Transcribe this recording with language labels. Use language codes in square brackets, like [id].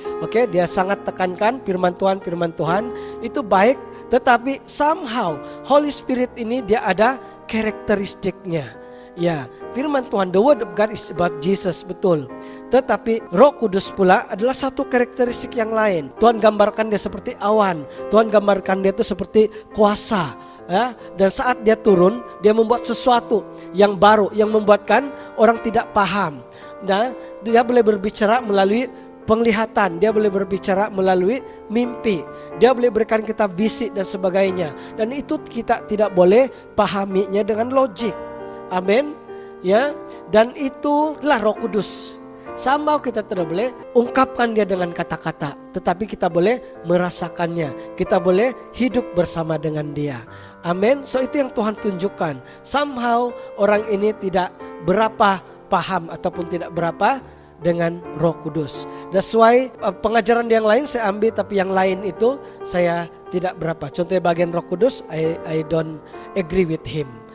[ms] Oke, dia sangat tekankan firman Tuhan itu baik, tetapi [en] somehow Holy Spirit [ms] ini dia ada karakteristiknya. Ya, firman Tuhan, [en] the word of God is about Jesus, [ms] betul. Tetapi Roh Kudus pula adalah satu karakteristik yang lain. Tuhan gambarkan dia seperti awan. Tuhan gambarkan dia itu seperti kuasa. Ya, dan saat dia turun, dia membuat sesuatu yang baru, yang membuatkan orang tidak paham. Nah, dia boleh berbicara melalui penglihatan, dia boleh berbicara melalui mimpi, dia boleh berikan kita visi dan sebagainya. Dan itu kita tidak boleh pahaminya dengan logik. Amin. Ya, dan itulah Roh Kudus. Sama kita tidak boleh ungkapkan dia dengan kata-kata, tetapi kita boleh merasakannya. Kita boleh hidup bersama dengan dia. Amin. So itu yang Tuhan tunjukkan. Somehow orang ini tidak berapa paham ataupun tidak berapa dengan Roh Kudus. [en] That's why [ms] pengajaran yang lain saya ambil, tapi yang lain itu saya tidak berapa. Contohnya bagian Roh Kudus, [en] I don't agree with him.